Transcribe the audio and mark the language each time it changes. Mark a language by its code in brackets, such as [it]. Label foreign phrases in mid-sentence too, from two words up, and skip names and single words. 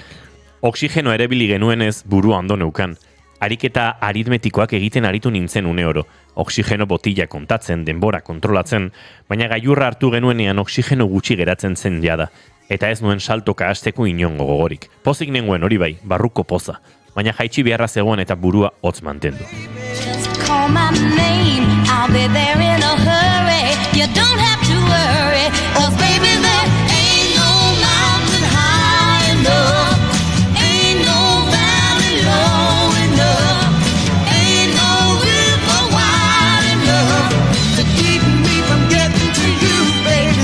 [eu] Oxigeno erabili genuenez burua ondo neukan. Ariketa aritmetikoak egiten aritu nintzen une oro. Oxigeno botila kontatzen, denbora kontrolatzen, baina gailurra hartu genuenean oxigeno gutxi geratzen zen jada. Eta ez nuen saltoka hasteko inongo gogorik. Pozik nengoen hori bai, barruko poza. Baina jaitsi beharra zegoen eta burua hotz mantendu. [en] Call my name, I'll be there in a hurry. You don't have to worry, 'cause baby there ain't no mountain high enough, ain't no valley low enough, ain't no river wide enough to keep me from getting to you, baby.